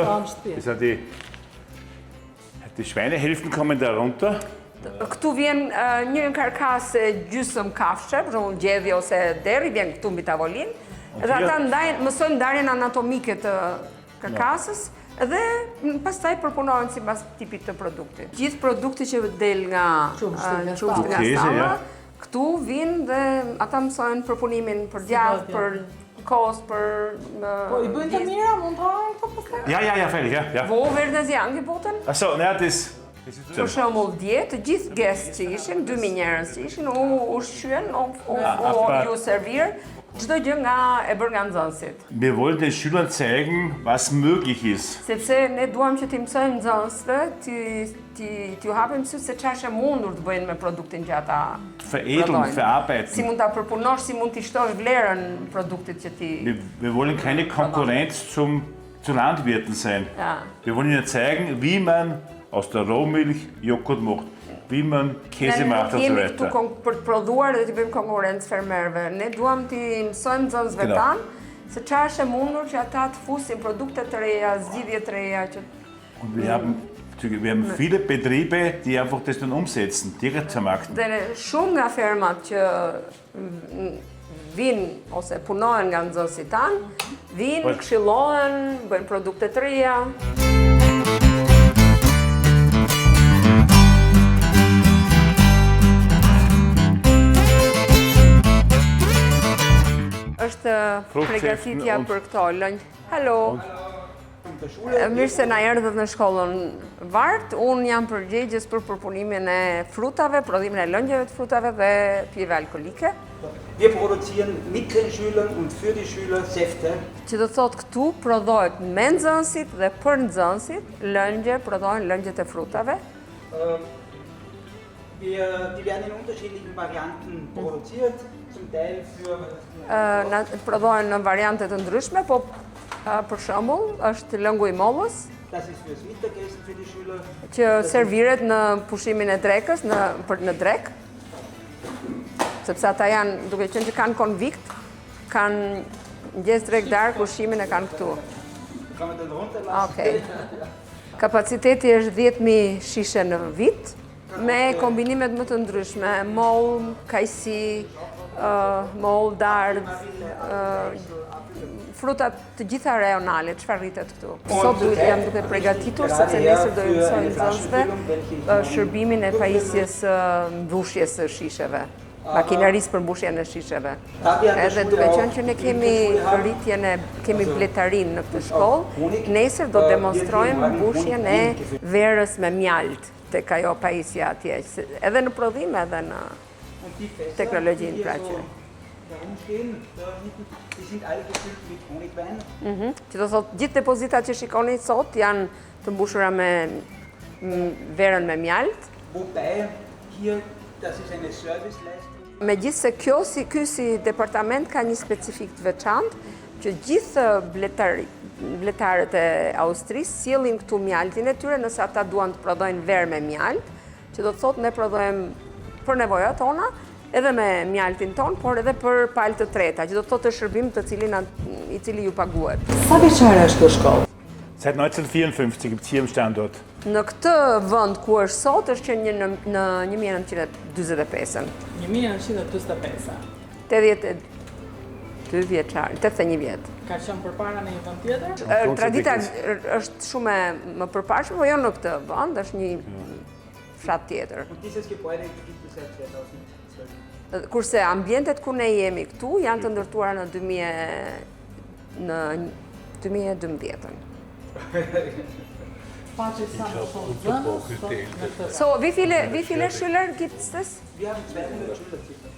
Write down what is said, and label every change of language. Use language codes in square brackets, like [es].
[de] Das sind die Schweinehälften kommen da runter. [sq] Këtu vjen një karkasë gjysmë kafshë, për shembull gjedhje ose deri, vjen këtu mbi tavolinë. Edhe ata mësojnë ndarjen anatomike të karkasës, dhe pastaj përpunohen sipas tipit të produktit. Gjithë produkti që del nga qumshti nga stalla, këtu vinë dhe ata mësojnë përpunimin për djathtë, për kost, për... Po i bëjnë të mira, mund të hahen këto pastaj? [de] Ja, fertig, ja. Wo werden sie angeboten? Achso, ne, das... [sq] Për shembull dje, të gjithë guest që ishin, 2000 njerëz që ishin, u ushqyen, u servir, çdo gjë nga e bërë nga nxënësit. [de] Wir wollen den Schülern zeigen, was möglich ist. [sq] Sepse ne duam që t'i mësojmë nxënësve, t'ju hapim sy se çfarë është e mundur të bëjnë me produktin që ata [de] veredeln, verarbeiten. [sq] Si mund ta përpunosh, si mund t'i shtosh vlerën produktit që ti... [de] Wir wollen keine Konkurrenz zu Landwirten sein. Ja. Wir wollen ihnen zeigen, wie man aus der Rohmilch Joghurt macht, wie man Käse macht und so [sq] Jemi [de] weiter. [sq] këtu për të prodhuar dhe t'i bëjmë konkurrencë fermerëve. Ne duam t'i mësojmë nxënësve tanë se çfarë është e mundur që ata të fusin produkte të reja, zgjidhje të reja që... [de] Und wir haben viele Betriebe, die einfach das dann umsetzen, direkt vermarkten. [sq] Dhe shumë nga fermat që vinë ose punohen nga nxënësit tanë, vinë, këshillohen, bëjnë produkte të reja. është përgatitja [de] und- [sq] për këto lëngjë. Halo. Mirë se na erdhët në shkollën Vart. Unë jam përgjegjës për përpunimin e frutave, prodhimin e lëngjeve të frutave dhe pijeve alkolike. [de] Wir produzieren mit den Schülern und für die Schüler Säfte. [sq] Që do thotë këtu prodhohet me nxënësit dhe për nxënësit lëngje, prodhohen lëngjet e frutave. [de] Die werden in unterschiedlichen Varianten produziert, zum Teil für [sq] Prodhohen në variante të ndryshme, po për shembull është lëngu i mollës, [de] das ist fürs Mittagessen für die Schüler. [sq] që serviret në pushimin e drekës, në drek. Sepse ata janë, duke qenë që kanë konvikt, kanë mëngjes drek darkë, pushimin e kanë këtu. [de] Kann man den runterlassen? Okej. [sq] Kapaciteti është 10.000 shishe në vit, me kombinimet më të ndryshme, mollë, kajsi, mollë, dardhë, frutat të gjitha rajonale, çfarë rritet këtu. Sot jam duke përgatitur, sepse nesër do i mësoj nxënësve shërbimin e pajisjes mbushjes së shisheve. Makinerisë për mbushjen e shisheve. Edhe duke qenë që ne kemi bletarin në këtë shkollë, nesër do demonstrojmë mbushjen e verës me mjalt tek ajo pajisja atje, edhe në prodhim edhe në teknologjinë pra që. [de] Die sind alle gefüllt mit Honigwein. [sq] Që do thotë gjithë depozitat që shikoni sot janë të mbushura me verën me mjalt. [de] Wobei hier, das ist eine Serviceleistung. [sq] Megjithse ky si departament ka një specifik të veçantë, që gjithë bletarët e Austrisë sjellin këtu mjaltin e tyre nëse ata duan të prodhojnë verë me mjalt, që do të thotë ne prodhojmë për nevojat tona, edhe me mjaltin ton, por edhe për palë të treta, që do të thotë shërbim i cili ju paguhet. Sa vjeçare është kjo shkollë? [de] Seit 1954 gibt es hier im Standort. [sq] Në këtë vend ku është sot është që në 1945-ën. 1945. 82 vjeçar, 81 vjet. Ka qenë përpara në një vend tjetër? Tradita është shumë më përparshme, po jo në këtë vend, është një fshat tjetër. [de] Und dieses Gebäude gibt es seit 2012. [sq] Kurse ambientet ku ne jemi këtu janë të ndërtuara në 2012-ën. Pace sa më shumë zënës. [de] So, wie viele Schüler gibt es das? Wir haben 200 Schüler circa.